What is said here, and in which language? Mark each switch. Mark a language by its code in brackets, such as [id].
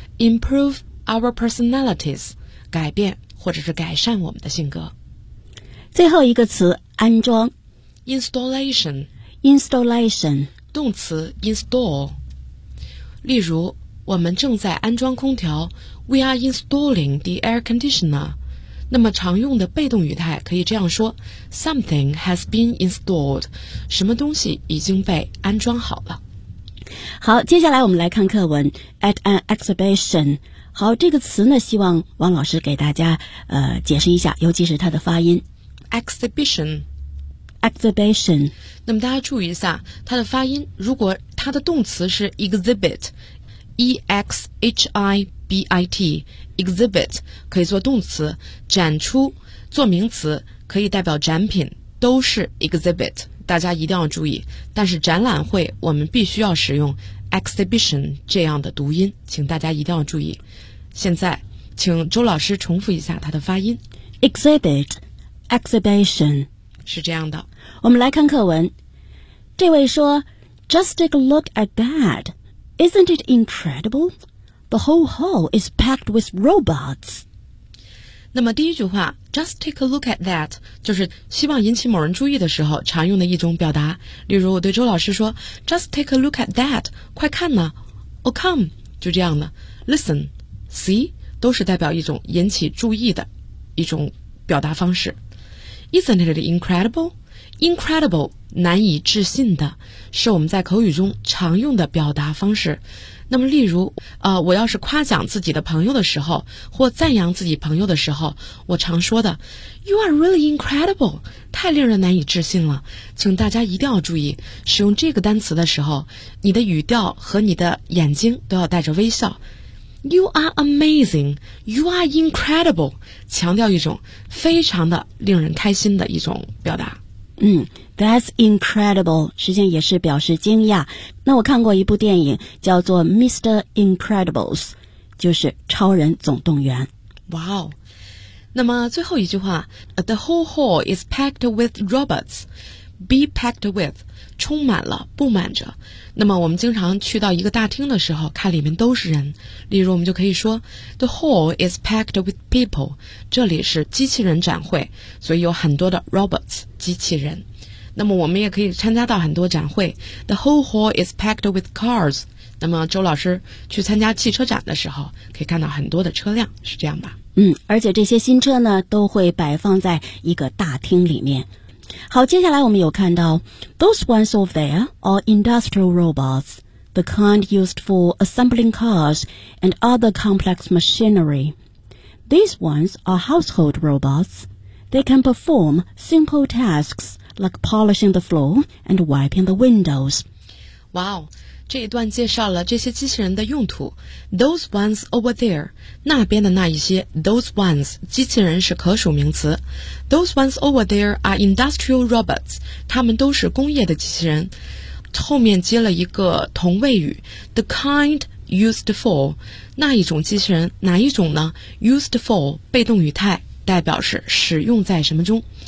[en] Improve our personalities， [zh] 改变或者是改善我们的性格。最后一个词，安装。 [en] Installation。 Installation。 [zh] 动词 install。例如，我们正在安装空调。 [en] We are installing the air conditioner. [zh] 那么常用的被动语态可以这样说 [en] Something has been installed. [zh] 什么东西已经被安装好了。好，接下来我们来看课文 [en] At an exhibition. [zh] 好，这个词呢，希望王老师给大家解释一下，尤其是它的发音 [en] Exhibition. Exhibition. [zh] 那么大家注意一下它的发音，如果它的动词是 exhibit, EXHIBIT Exhibit 可以做动词展出，做名词可以代表展品，都是 Exhibit， 大家一定要注意。但是展览会我们必须要使用 Exhibition 这样的读音，请大家一定要注意。现在请周老师重复一下它的发音 [en] Exhibit Exhibition [zh] 是这样的。我们来看课文，这位说 [en] Just take a look at that. Isn't it incredible? The whole hall is packed with robots. [zh] 那么第一句话 [en] Just take a look at that [zh] 就是希望引起某人注意的时候常用的一种表达。例如我对周老师说 [en] Just take a look at that [zh] 快看呢 [en] Oh come [zh] 就这样的 [en] Listen See [zh] 都是代表一种引起注意的一种表达方式。 [en] Isn't it incredible? [zh] Incredible 难以置信的是我们在口语中常用的表达方式。那么例如我要是夸奖自己的朋友的时候或赞扬自己朋友的时候，我常说的 [en] You are really incredible， [zh] 太令人难以置信了。请大家一定要注意使用这个单词的时候，你的语调和你的眼睛都要带着微笑。 [en] You are amazing， You are incredible， [zh] 强调一种非常的令人开心的一种表达。 [en] That's incredible， [zh] 实际上也是表示惊讶。那我看过一部电影叫做 Mr. Incredibles， 就是超人总动员。哇哦！那么最后一句话 [en] The whole hall is packed with robots. Be packed with， [zh] 充满了，布满着。那么我们经常去到一个大厅的时候看里面都是人，例如我们就可以说 [en] The hall is packed with people， [zh] 这里是机器人展会，所以有很多的 robots 机器人。那么我们也可以参加到很多展会 [en] The whole hall is packed with cars。 [zh] 那么周老师去参加汽车展的时候可以看到很多的车辆，是这样吧？而且这些新车呢都会摆放在一个大厅里面。好，接下来我们有看到 [en] Those ones over there are industrial robots, the kind used for assembling cars and other complex machinery. These ones are household robots. They can perform simple tasks,like polishing the floor and wiping the windows. [zh] 哇哦，这一段介绍了这些机器人的用途。 [en] Those ones over there, [zh] 那边的那一些 those ones, 机器人是可数名词。 [en] Those ones over there are industrial robots, [zh] 他们都是工业的机器人。后面接了一个同位语 , [en] the kind used for, [zh] 那一种机器人哪一种呢 ?used for, 被动语态代表是使用在什么中。